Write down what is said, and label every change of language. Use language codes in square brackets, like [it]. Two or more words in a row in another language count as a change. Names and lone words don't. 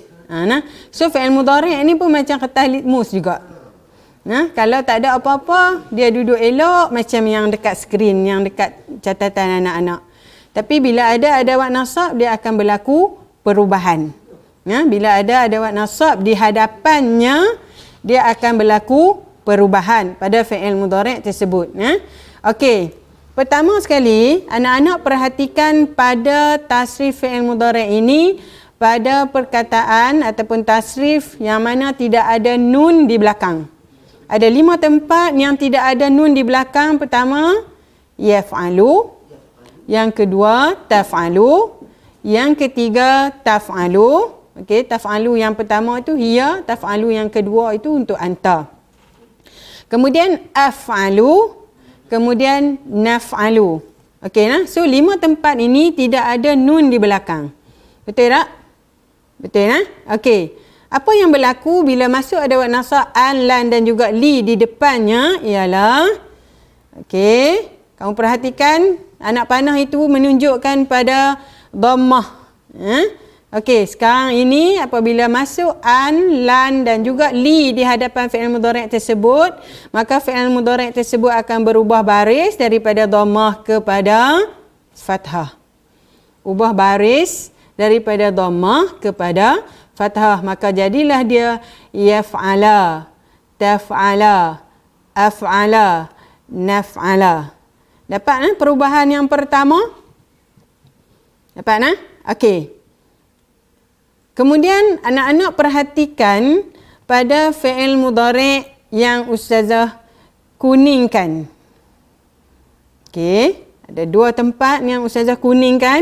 [ms] So fi'il mudhari' ni pun macam kertas litmus juga. Kalau tak ada apa-apa, dia duduk elok macam yang dekat skrin, yang dekat catatan anak-anak. Tapi bila ada adawat nasab, dia akan berlaku perubahan. Bila ada adawat nasab di hadapannya, dia akan berlaku perubahan pada fi'il mudhari' tersebut. Okey. Pertama sekali, anak-anak perhatikan pada tasrif fi'il mudhari' ini pada perkataan ataupun tasrif yang mana tidak ada nun di belakang. Ada 5 tempat yang tidak ada nun di belakang. Pertama, yaf'alu. Yang kedua, taf'alu. Yang ketiga, taf'alu. Okey, taf'alu yang pertama itu hiya, taf'alu yang kedua itu untuk anta. Kemudian af'alu, kemudian naf'alu. Okey So 5 tempat ini tidak ada nun di belakang. Betul tak? Betul Okey. Apa yang berlaku bila masuk adawat nasab an, lan dan juga li di depannya ialah, okey, kamu perhatikan anak panah itu menunjukkan pada dhammah. Okey, sekarang ini apabila masuk an, lan dan juga li di hadapan fi'il mudhari' tersebut, maka fi'il mudhari' tersebut akan berubah baris daripada dhammah kepada fathah. Ubah baris daripada dhammah kepada fathah, maka jadilah dia [ar] yaf'ala, taf'ala, af'ala, naf'ala. [ms] Dapat perubahan yang pertama? Dapat Okey. Kemudian anak-anak perhatikan pada fi'il mudhari' yang ustazah kuningkan. Okey, ada 2 tempat yang ustazah kuningkan.